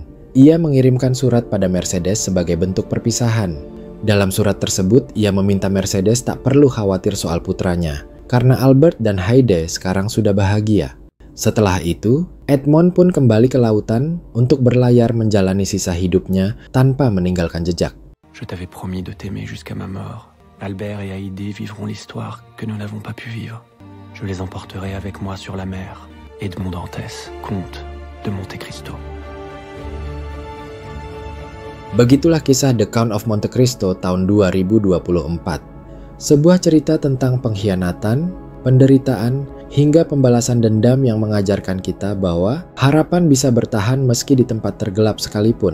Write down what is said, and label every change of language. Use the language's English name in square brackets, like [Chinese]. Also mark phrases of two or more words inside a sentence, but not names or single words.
[Indonesian] Ia mengirimkan surat pada Mercedes sebagai bentuk perpisahan. Dalam surat tersebut, ia meminta Mercedes tak perlu khawatir soal putranya, karena Albert dan Haydée sekarang sudah bahagia. Setelah itu, Edmond pun kembali ke lautan untuk berlayar menjalani sisa hidupnya tanpa meninggalkan jejak. [French] Je t'avais promis de t'aimer jusqu'à ma mort. Albert et Haydée vivront l'histoire que nous n'avons pas pu vivre. Je les emporterai avec moi sur la mer. Edmond Dantès, comte de Monte Cristo. [Indonesian] Begitulah kisah The Count of Monte Cristo tahun 2024. Sebuah cerita tentang pengkhianatan, penderitaan, hingga pembalasan dendam yang mengajarkan kita bahwa harapan bisa bertahan meski di tempat tergelap sekalipun.